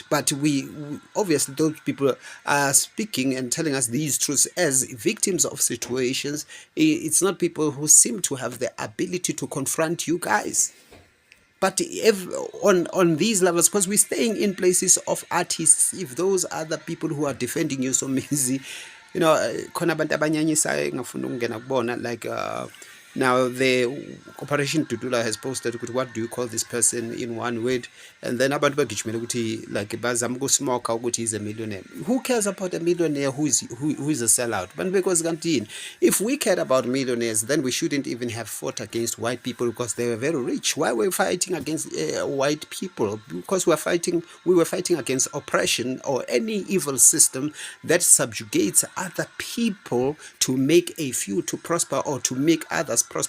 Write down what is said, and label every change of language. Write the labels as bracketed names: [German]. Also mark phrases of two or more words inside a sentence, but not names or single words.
[English] But we obviously those people are speaking and telling us these truths as victims of situations. It's not people who seem to have the ability to confront you guys. But if on these levels, because we're staying in places of artists, if those are the people who are defending you, Somizi, you know, [Zulu] khona abantu abanyanyisayo engafuna ukungena kubona, [English] like now the Operation Dudula has posted what do you call this person in one word, and then [Zulu] abantu bagijimela ukuthi [English] like [Zulu] bazama ukusmoka ukuthi [English] he's a millionaire. Who cares about a millionaire who is a sellout? But because if we cared about millionaires, then we shouldn't even have fought against white people because they were very rich. Why were we fighting against white people? Because we were fighting against oppression or any evil system that subjugates other people to make a few to prosper or to make others prosper.